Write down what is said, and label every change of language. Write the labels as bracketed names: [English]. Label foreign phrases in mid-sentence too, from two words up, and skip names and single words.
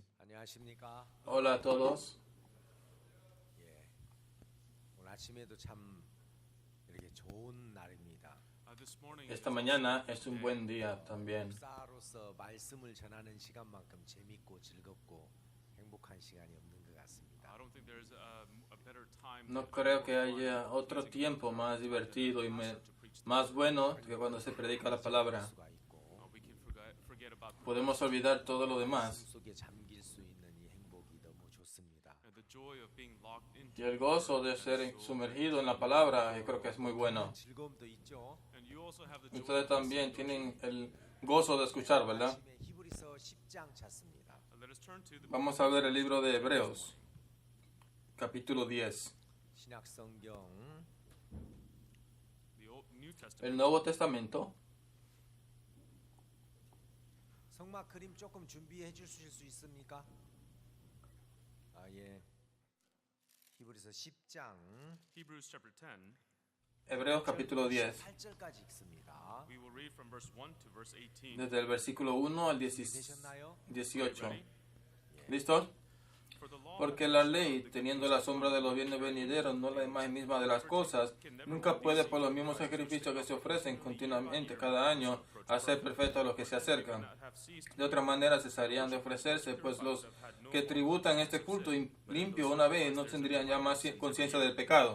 [Korean] 안녕하십니까? [Spanish] Hola a todos. [Korean] 예. 오늘 아침에도 참 이렇게 좋은 날입니다. [Spanish] Esta mañana es un buen día también. [Korean] 목사로서 말씀을 전하는 시간만큼 재밌고 즐겁고 행복한 시간이 없는 것 같습니다. [Spanish] No creo que haya otro tiempo más divertido y más bueno que cuando se predica la palabra. [Korean] 수가 있고 [Spanish] Podemos olvidar todo lo demás. [Korean] 속에 잠길 수 있는 이 행복이 너무 좋습니다. [Spanish] Y el gozo de ser sumergido en la palabra, yo creo que es muy bueno. [Korean] 즐거움도 있죠. [Spanish] Ustedes también tienen el gozo de escuchar, ¿verdad? [Korean] 아침에 히브리서 10장 찾습니다. [Spanish] Vamos a ver el libro de Hebreos, capítulo 10. [Korean] 신약 성경 [Spanish] El Nuevo Testamento. [Korean] 성막 그림 조금 준비해 주실 수 있습니까? 예. 히브리서 10장 [English] Hebrews chapter 10. [Spanish] Hebreos capítulo 10. [Korean] 8절까지 읽습니다. [English] We will read from verse 1 to verse 18. [Spanish] Desde el versículo 1 al [Korean] 되셨나요? [Spanish] 18. [English] Ready? [Spanish] ¿Listos? [English] For the law [Spanish] Porque la ley, teniendo la sombra de los bienes venideros, no la imagen misma de las cosas, nunca puede por los mismos sacrificios que se ofrecen continuamente cada año hacer perfectos a los que se acercan. De otra manera cesarían de ofrecerse, pues los que tributan este culto limpio una vez no tendrían ya más conciencia del pecado.